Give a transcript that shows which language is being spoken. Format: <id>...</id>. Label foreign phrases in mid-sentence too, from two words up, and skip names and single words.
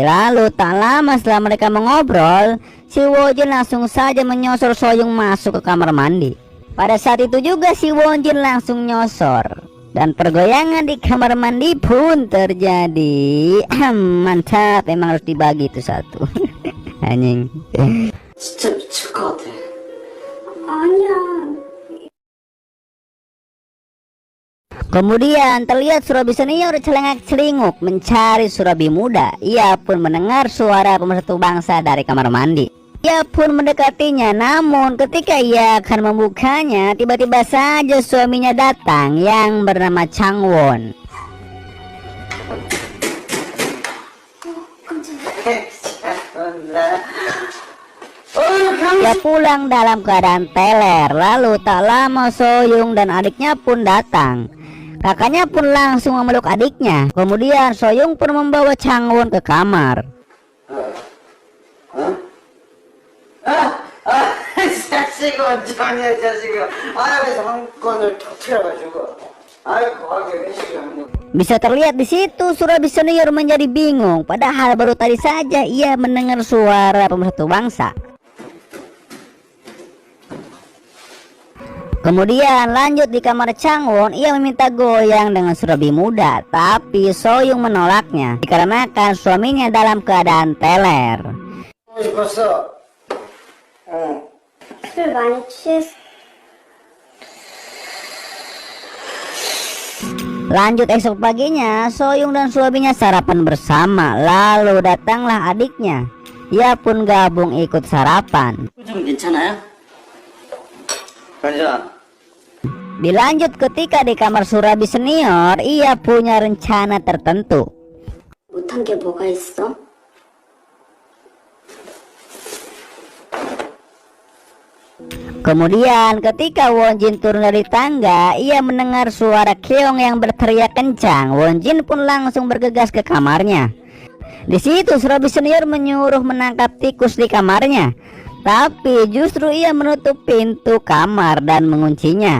<id>Lalu tak lama setelah mereka mengobrol, si Wonjin langsung saja menyosor Soyung masuk ke kamar mandi. Pada saat itu juga si Wonjin langsung nyosor, dan pergoyangan di kamar mandi pun terjadi. Mantap, emang harus dibagi itu satu. Anjing.</id> <ko>진짜 미칠 것 같아. 아니야.</ko> <id>Kemudian terlihat Surabi senior celengak-celinguk mencari Surabi muda. Ia pun mendengar suara pemersatu bangsa dari kamar mandi. Ia pun mendekatinya, namun ketika ia akan membukanya, tiba-tiba saja suaminya datang yang bernama Changwon. Ia pulang dalam keadaan teler. Lalu tak lama Soyung dan adiknya pun datang. Kakaknya pun langsung memeluk adiknya. Kemudian Soyung pun membawa Changwon ke kamar.</id> <ko>자식아, 장이야, 자식아. 왜 상권을 터뜨려가지고. 거하게 회식을</ko> <id>Bisa terlihat di situ Surabi senior menjadi bingung, padahal baru tadi saja ia mendengar suara pemersatu bangsa. Kemudian lanjut di kamar Changwon, ia meminta goyang dengan Surabi muda, tapi Soyung menolaknya dikarenakan suaminya dalam keadaan teler.</id> <ko>싶었어. 술 많이 취했어.</ko> <id>Lanjut esok paginya, Soyung dan suaminya sarapan bersama. Lalu datanglah adiknya. Ia pun gabung ikut sarapan.</id> <ko>좀 괜찮아요? 괜찮아.</ko> <id>Dilanjut ketika di kamar Surabi senior, ia punya rencana tertentu.</id> <ko>못한 게 뭐가 있어?</ko> <id>Kemudian ketika Wonjin turun dari tangga, ia mendengar suara Keong yang berteriak kencang. Wonjin pun langsung bergegas ke kamarnya. Di situ Surabi senior menyuruh menangkap tikus di kamarnya, tapi justru ia menutup pintu kamar dan menguncinya.</id>